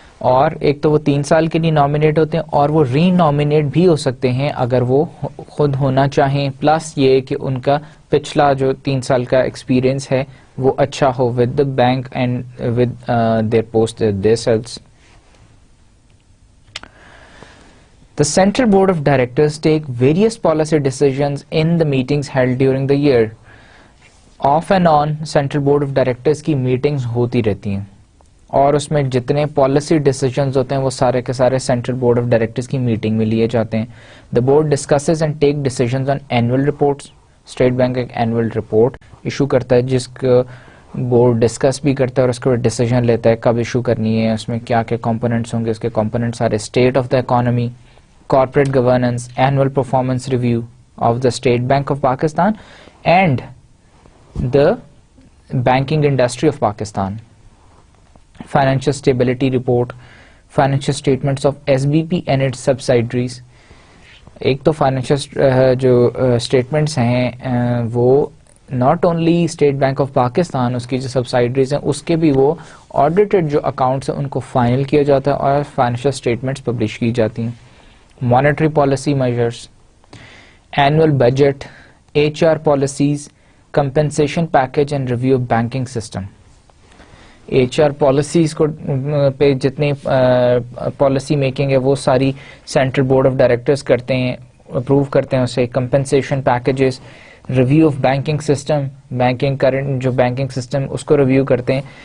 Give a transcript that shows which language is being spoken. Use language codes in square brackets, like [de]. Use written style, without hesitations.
[ur] اور ایک تو وہ 3 سال کے لیے نامینیٹ ہوتے ہیں اور وہ ری نامینیٹ بھی ہو سکتے ہیں اگر وہ خود ہونا چاہیں, پلس یہ کہ ان کا پچھلا جو 3 سال کا ایکسپیرینس ہے وہ اچھا ہو [en] With the bank and with their post their sales. The Central Board of Directors take various policy decisions in the meetings held during the year. [ur] Off and on Central Board of Directors کی meetings ہوتی رہتی ہیں, اور اس میں جتنے policy decisions ہوتے ہیں وہ سارے کے سارے سینٹرل بورڈ آف ڈائریکٹرز کی میٹنگ میں لیے جاتے ہیں. [en] The board discusses and take decisions on annual reports. [ur] State bank ایک اینول رپورٹ ایشو کرتا ہے جس کو بورڈ ڈسکس بھی کرتا ہے اور اس کے بعد ڈیسیجن لیتا ہے کب ایشو کرنی ہے, اس میں کیا کیا کمپوننٹس ہوں گے. اس کے کمپوننٹس سارے state of the economy, corporate governance, annual performance review of the state bank of Pakistan and [en] The banking industry of Pakistan, financial stability report, financial statements of SBP and its subsidiaries. [ur] ایک تو financial جو statements ہیں وہ not only state bank of Pakistan, اس کی جو سبسائڈریز ہیں اس کے بھی وہ آڈیٹڈ جو اکاؤنٹس ہیں ان کو فائنل کیا جاتا ہے اور فائنینشیل اسٹیٹمنٹس پبلش کی جاتی ہیں. [en] Monetary policy measures, annual budget, H R policies, compensation package and review of banking system. [ur] H R policies کو پہ جتنی پالیسی میکنگ ہے وہ ساری سینٹرل بورڈ آف ڈائریکٹرز کرتے ہیں، اپروو کرتے ہیں اسے. Compensation packages, review of banking system, banking current جو بینکنگ سسٹم اس کو ریویو کرتے ہیں.